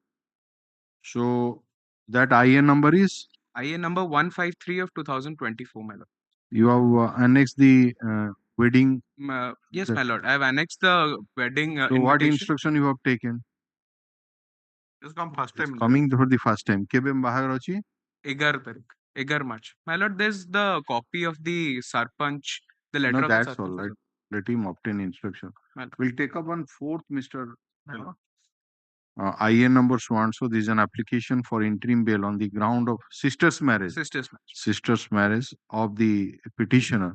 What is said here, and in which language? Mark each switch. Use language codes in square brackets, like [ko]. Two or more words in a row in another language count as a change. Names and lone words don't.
[en] So that IN number is? IN number 153 of 2024, my lord. You have annexed the wedding? Yes, my lord. I have annexed the wedding so invitation. what instruction you have taken? It's come first time. Coming for the first time. [or] କେବେ ବାହାଘର ଅଛି? 11 ତାରିଖ 11 March. [en] My lord, there's the copy of the Sarpanch, the letter No, of the that's Sarpanch. all right. Let him obtain instruction. My lord. We'll take up on 4th, Mr. IN number so and so. This is an application for interim bail on the ground of sister's marriage. Sister's marriage of the petitioner.